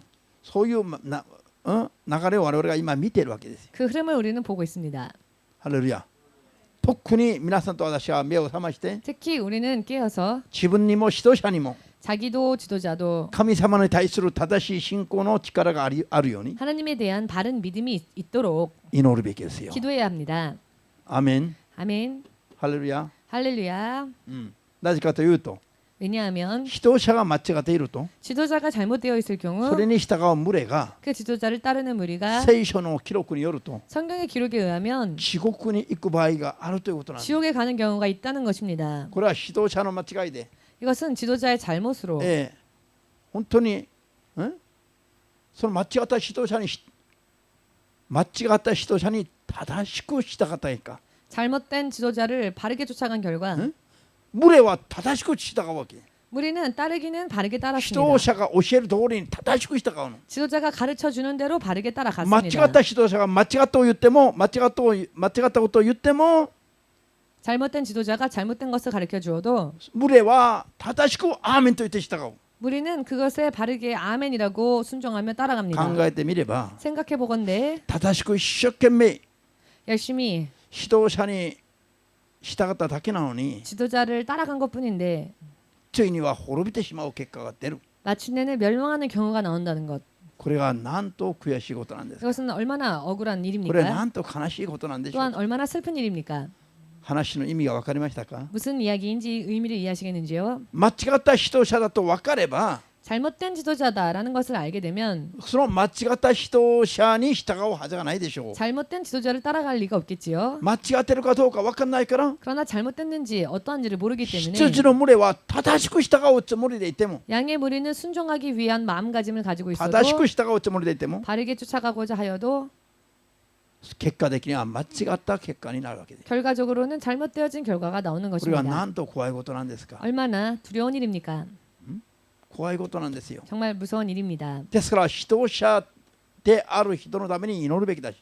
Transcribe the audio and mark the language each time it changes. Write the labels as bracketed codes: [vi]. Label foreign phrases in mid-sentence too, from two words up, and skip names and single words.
[ja] そういう流れを我々が今見ているわけですよ。 [ko] 그 흐름을 우리는 보고 있습니다. [ja] ハレルヤ。特に皆さんと私は目を覚まして [ko] 특히 우리는 깨어서 [ja] 自分にも指導者にも [ko] 자기도 지도자도 [ja] 神様に対する正しい信仰の力があるように [ko] 하나님에 대한 바른 믿음이 있도록 [ja] 祈るべきですよ。 [ko] 기도해야 합니다. [ja] アメン。 [ko] 아멘. [ja] ハレルヤ。 [ko] 할렐루야. [ja] なぜかというと [ko] 왜냐하면 [ja] 指導者が間違っていると [ko] 지도자가 잘못되어 있을 경우 [ja] それに従う群れが [ko] 그 지도자를 따르는 무리가 [ja] 聖書の記録によると [ko] 성경의 기록에 의하면 [ja] 地獄に行く場合があるということなんです。 [ko] 지옥에 가는 경우가 있다는 것입니다. [ja] これは指導者の間違いで、 [ko] 이것은 지도자의 잘못으로 [ja] 本当にその間違った指導者に正しく従ったいか [ko] 잘못된 지도자를 바르게 쫓아간 결과 [ja] 群れは正しく従うわけ。 [ko] 무리는 따르기는 바르게 [ja] 指 [ko] 따랐습니다. [ja] 導者が教える通りに正しく従うの。 [ko] 지도자가 가르쳐 주는 대로 바르게 [ja] 間違 [ko] 따라갔습니다. [ja] った指導者が間違ったことを言っても [ko] 잘못된 지도자가 잘못된 것을 가르쳐 주어도 [ja] 群れは正しくアーメンと言って従う。 [ko] 무리는 그것에 바르게 아멘이라고 순종하며 따라갑니다. [ja] 考えてみれば [ko] 생각해 보건대 [ja] 正しく一生懸命 [ko] 열심히 [ja] 指導者に従っただけなのに [ko] 지도자를 따라간 것뿐인데 [ja] ついには滅びてしまう結果が出る。 [ko] 마침내는 멸망하는 경우가 나온다는 것. [ja] これがなんと悔しいことなんです。 [ko] 이것은 얼마나 억울한 [ja] これは [ko] 일입니까? [ja] なんと悲しいことなんでしょう [ko] 또한 [ja] か。 [ko] 얼마나 슬픈 일입니까? [ja] 話の意味が分かりましたか。 [ko] 무슨 이야기인지 의미를 이해하시겠는지요? [ja] 間違った指導者だと分かれば [ko] 잘못된 지도자다라는 것을 알게 되면 [ja] その間違った指導者に従うはずがないでしょう。 [ko] 잘못된 지도자를 따라갈 리가 없겠지요. [ja] 間違ってるかどうか分かんないから [ko] 그러나 잘못됐는지 어떠한지를 모르기 때문에 [ja] 羊の群れは正しく従うつもりでいても [ko] 양의 무리는 순종하기 위한 마음가짐을 가지고 있어도 [ja] 正しく従うつもりでいても [ko] 바르게 쫓아가고자 하여도 [ja] 結果的には間違った結果になるわけです。 [ko] 결과적으로는 잘못되어진 결과가 나오는 [ja] これは [ko] 것입니다. [ja] なんと怖いことなんですか。 [ko] 얼마나 두려운 일입니까? [ja] 怖いことなんですよ。 [ko] 정말 무서운 일입니다. [ja] ですから指導者である人のために祈るべきだし、